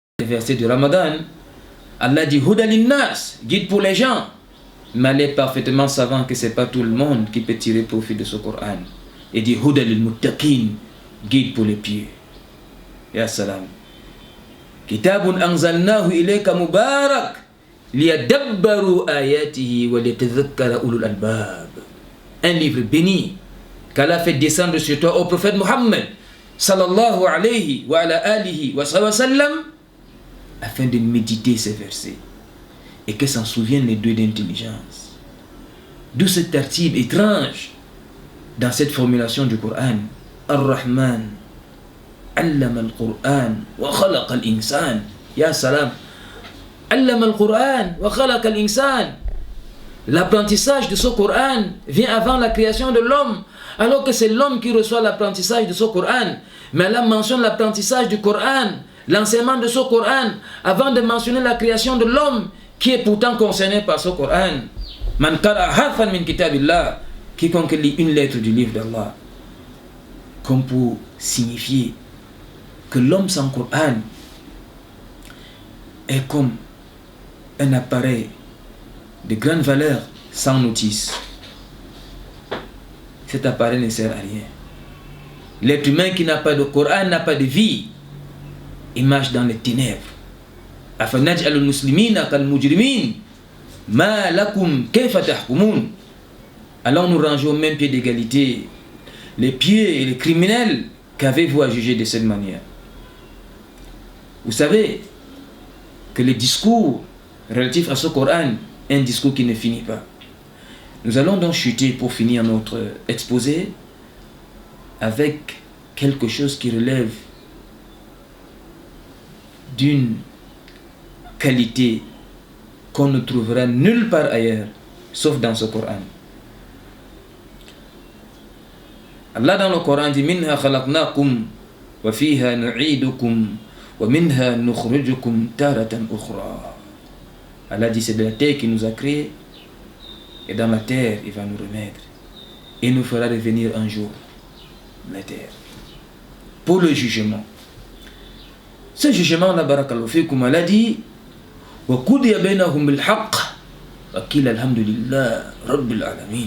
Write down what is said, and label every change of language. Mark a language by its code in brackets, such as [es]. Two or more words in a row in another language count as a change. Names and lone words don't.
[fr] verset du Ramadan, Allah dit [ar] هدى للناس, [fr] guide pour les gens. Mais elle est parfaitement savant que ce n'est pas tout le monde qui peut tirer profit de ce Coran. Et dit [ar] هدى للمتقين, [fr] guide pour les pieux. [ar] يا سلام. كتاب أنزلناه إليك مبارك ليدبروا آياته وليتذكر أولو الألباب. [fr] Un livre béni qu'Allah fait descendre sur toi au prophète Muhammad [ar] صلى الله عليه وعلى آله وسلم, [fr] afin de méditer ces versets et que s'en souviennent les deux d'intelligence. D'où ce tartib étrange dans cette formulation du Coran. [ar] الرحمن علم القرآن وخلق الإنسان. يا سلام. علم القرآن وخلق الإنسان. [fr] L'apprentissage de ce Coran vient avant la création de l'homme, alors que c'est l'homme qui reçoit l'apprentissage de ce Coran. Mais Allah mentionne l'apprentissage du Coran, l'enseignement de ce Coran, avant de mentionner la création de l'homme, qui est pourtant concerné par ce Coran. [ar] من قرأ حرفا من كتاب الله, [fr] quiconque lit une lettre du livre d'Allah. Comme pour signifier que l'homme sans Coran est comme un appareil de grande valeur sans notice. Cet appareil ne sert à rien. L'être humain qui n'a pas de Coran n'a pas de vie. Il marche dans les ténèbres. [ar] أفنجعل المسلمين كالمجرمين ما لكم كيف تحكمون. [fr] Alors nous rangeons au même pied d'égalité les pieux et les criminels. Qu'avez-vous à juger de cette manière? Vous savez que les discours relatifs à ce Coran, un discours qui ne finit pas. Nous allons donc chuter pour finir notre exposé avec quelque chose qui relève d'une qualité qu'on ne trouvera nulle part ailleurs, sauf dans ce Coran. Allah dans le Coran dit [ar] منها خلقناكم وفيها نعيدكم ومنها نخرجكم تارة أخرى. [fr] Allah dit c'est de la terre qui nous a créés et dans la terre il va nous remettre et nous fera revenir un jour la terre pour le jugement. Ce jugement là, [ar] بارك الله فيكم, [fr] Allah dit [ar] وقضي بينهم بالحق وقيل الحمد لله رب العالمين.